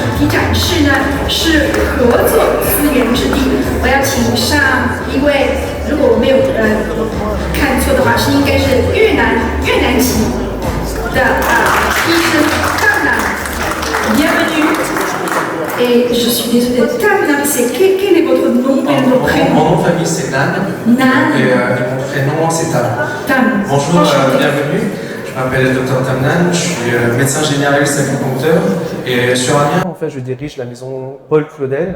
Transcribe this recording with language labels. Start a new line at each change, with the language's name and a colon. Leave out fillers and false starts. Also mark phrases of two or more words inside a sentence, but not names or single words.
Chinese: 题展示呢是合作资源之地。我要请上一位，如果我没有看错的话，是应该是越南籍的医生 Tam Nam.
French: Bienvenue. Et je suis désolée, Tam Nam, quel est votre nom et le prénom? Mon nom de famille c'est Nan. Nan. Et mon prénom c'est Tam. Tam. Bonjour, bienvenue. Je m'appelle Dr Tam Nan, je suis médecin généraliste acupuncteur et sur Amiens, en fait, je dirige la maison Paul Claudel.